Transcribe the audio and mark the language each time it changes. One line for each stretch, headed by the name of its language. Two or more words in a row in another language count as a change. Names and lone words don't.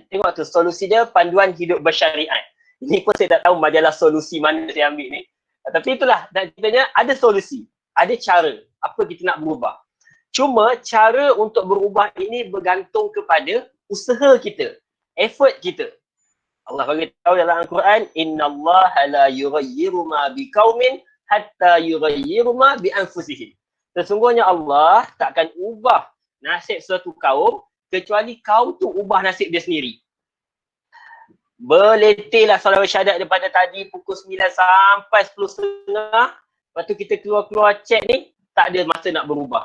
Malay: Tengok tu solusi dia, panduan hidup bersyariat. Ini pun saya tak tahu majalah solusi mana saya ambil ni. Tapi itulah, dan kitanya ada solusi, ada cara apa kita nak berubah. Cuma cara untuk berubah ini bergantung kepada usaha kita, effort kita. Allah bagi tahu dalam Al-Quran,
Arabic: إن الله لا يغير ما بقوم حتى يغيروا ما بأنفسهم.
Malay: Sesungguhnya Allah takkan ubah nasib suatu kaum kecuali kaum tu ubah nasib dia sendiri. Berletihlah saudara Syadat daripada tadi pukul 9 sampai 10.30. Lepas tu kita keluar-keluar chat ni, tak ada masa nak berubah.